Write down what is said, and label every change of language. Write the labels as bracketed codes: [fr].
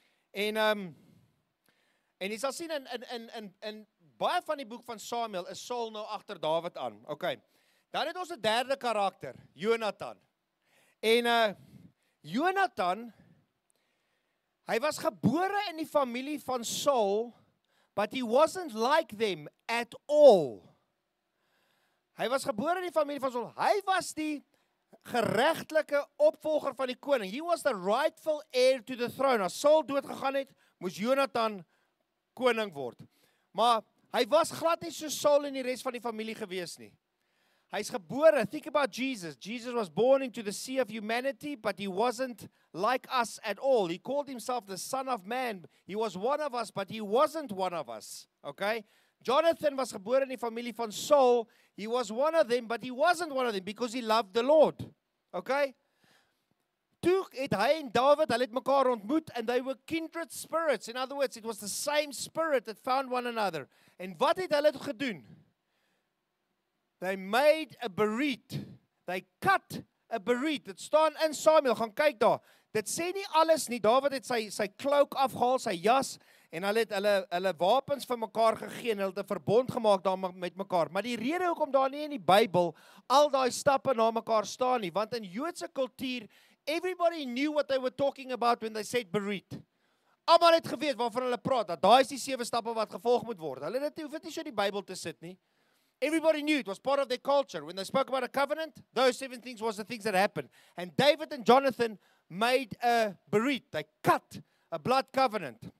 [af] En jy sal sien in baie van die boek van Samuel is Saul nou agter Dawid aan. Okay. Dan het ons 'n derde karakter, Jonathan. En Jonathan, hy was gebore in die familie van Saul, [en] but he wasn't like them at all. [af] Hy was gebore in die familie van Saul. Hy was die geregtelike opvolger van die koning. [en] He was the rightful heir to the throne. [af] As Saul dood gegaan het, moes Jonathan koning word. Maar hy was glad nie so Saul en die res van die familie gewees nie. Hy's gebore, [en] think about Jesus. Jesus was born into the sea of humanity, but he wasn't like us at all. He called himself the Son of Man. He was one of us, but he wasn't one of us. Okay? [af] Jonathan was gebore in die familie van Saul. [en] He was one of them, but he wasn't one of them because he loved the Lord. Okay? [af] Toe het hy en David, hulle het mekaar ontmoet, [en] and they were kindred spirits. In other words, it was the same spirit that found one another. [af] En wat het hulle gedoen? [en] They made a bereat. They cut a bereat. [af] Dit staan in Samuel, gaan kyk daar. Dit sê nie alles nie. Dawid het sy cloak afgehaal, sy jas, en hulle het hulle wapens vir mekaar gegee, en hulle het 'n verbond gemaak daar met mekaar. Maar die rede hoekom daar nie in die Bybel al daai stappe na mekaar staan nie, want in Joodse kultuur, [en] everybody knew what they were talking about when they said bereat. [af] Almal het geweet waarvan hulle praat, dat daai is die 7 stappe wat gevolg moet word. Hulle hoef dit nie so in die Bybel te sit nie. [en] Everybody knew it was part of their culture. When they spoke about a covenant, those 7 things was the things that happened. And David and Jonathan made a berit. They cut a blood covenant.